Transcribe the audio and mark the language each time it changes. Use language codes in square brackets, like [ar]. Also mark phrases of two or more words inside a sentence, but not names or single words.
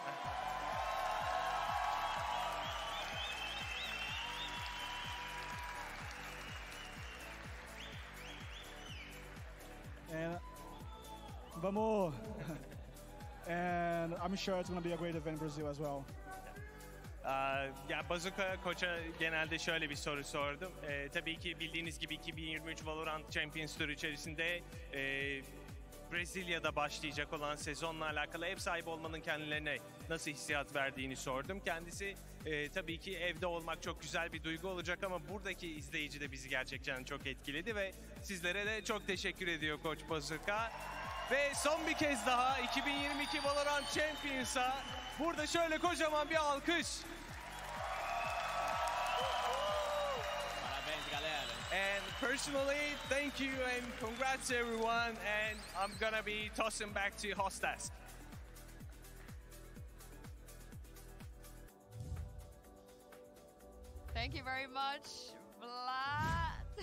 [en] And vamos! And I'm sure it's going to be a great event in Brazil as well. [tr] Ya Bazooka Koç'a genelde şöyle bir soru sordum. Tabii ki bildiğiniz gibi 2023 Valorant Champions Tour içerisinde Brezilya'da başlayacak olan sezonla alakalı ev sahibi olmanın kendilerine nasıl hissiyat verdiğini sordum. Kendisi tabii ki evde olmak çok güzel bir duygu olacak ama buradaki izleyici de bizi gerçekten çok etkiledi ve sizlere de çok teşekkür ediyor Koç Bazooka. Ve son bir kez daha 2022 Valorant Champions'a burada şöyle kocaman bir alkış. [pt] Parabéns, galera. [en] And personally, thank you and congrats everyone. And I'm gonna be tossing back to Hostas. Thank you very much, Vlad.